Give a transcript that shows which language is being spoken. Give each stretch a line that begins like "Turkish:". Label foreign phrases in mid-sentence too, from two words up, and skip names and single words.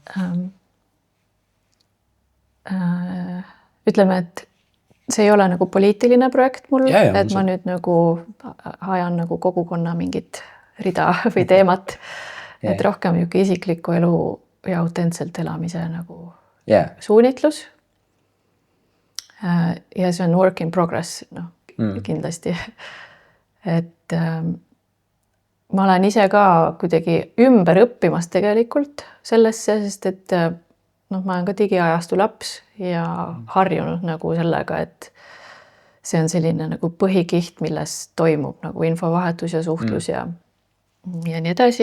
Estonian: Ütleme, et see ei ole nagu poliitiline projekt mul, et ma nüüd nagu ajan nagu kogukonna mingit rida või teemat, et rohkem isikliku elu ja autentselt elamise nagu suunitlus. Ja see on
English: work in progress,
Estonian: kindlasti. Et ma olen ise ka kuidagi ümber õppimas tegelikult sellesse, sest et ma olen ka digiajastu laps ja harjunud nagu sellega, et see on selline nagu põhikiht, milles toimub nagu infovahetus ja suhtlus ja nii edasi.